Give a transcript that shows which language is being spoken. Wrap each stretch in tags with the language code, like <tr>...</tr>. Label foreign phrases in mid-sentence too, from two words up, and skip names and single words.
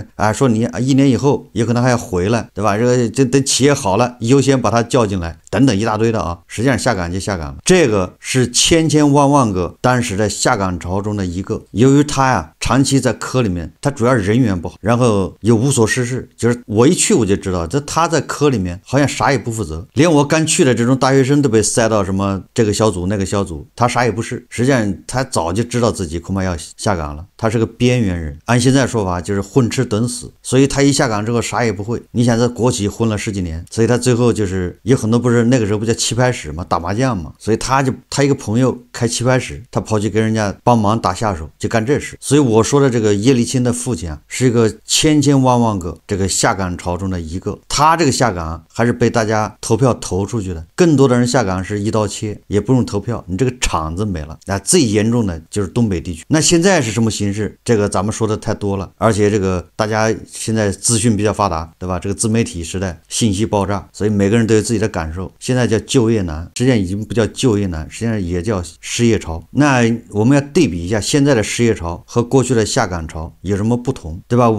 <zh>說你1年以後有可能還要回來，對吧？这等企業好了，優先把他叫進來，等等一大堆的啊。實際上下崗就下崗了，這個是千千萬萬個當時的下崗潮中的一個。由於他呀長期在科裡面，他主要人緣不好，然後又無所事事，就是我一去我就知道，這他在科裡面好像啥也不負責，連我剛去的這種大學生都被塞到什麼這個小組那個小組，他啥也不是。實際上他早就知道自己恐怕要下崗了，他是個邊緣人，按現在說法就是混吃等死。所以他一下崗之後啥也不會。你想在國企混了10幾年，所以他最後就是有很多不是那個時候不叫棋牌室嘛，打麻將嘛，所以他一個朋友開棋牌室，他跑去跟人家幫忙打下手，就幹這事。所以我說的這個耶利欽的父親啊，是一個千千萬萬個這個下崗潮中的一個。他這個下崗還是被大家投票投出去的，更多的人下崗是一刀切，也不用投票，你這個廠子沒了。那最嚴重的就是東北地區。那現在是什麼形勢？這個咱們說的太多了，而且這個大家現在資訊比較發達，對吧？这個自媒體時代，信息爆炸，所以每個人都有自己的感受。現在叫就業難，實際上已經不叫就業難，實際上也叫失業潮。那我們要對比一下現在的失業潮和過去的下崗潮有什麼不同，對吧？</zh>